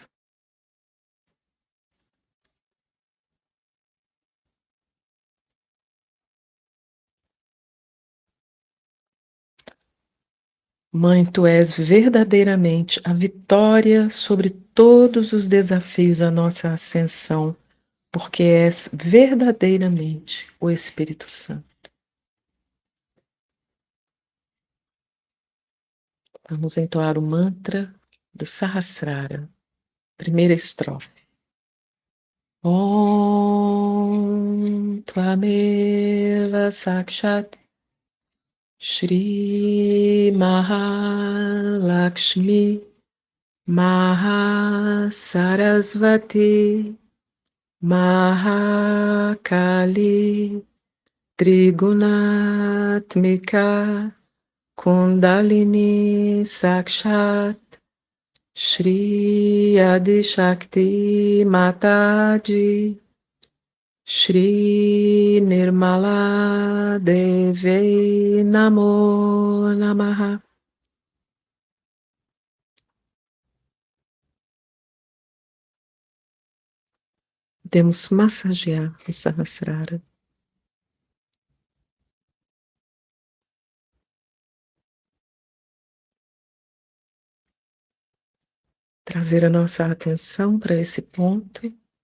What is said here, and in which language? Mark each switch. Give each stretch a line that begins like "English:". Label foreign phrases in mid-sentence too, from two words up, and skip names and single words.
Portuguese: Mãe, tu és verdadeiramente a vitória sobre todos os desafios à nossa ascensão, porque és verdadeiramente o Espírito Santo. Vamos entoar o mantra do Sahasrara, primeira estrofe.
Sanskrit: ॐ त्वमेव साक्षात् श्री महालक्ष्मी महासरस्वती महाकाली त्रिगुणात्मिका कुण्डलिनी साक्षात् श्री आदिशक्ति माताजी श्री निर्मला देवी नमो नमः.
Portuguese: Podemos massagear o Sahasrara. Trazer a nossa atenção para esse ponto.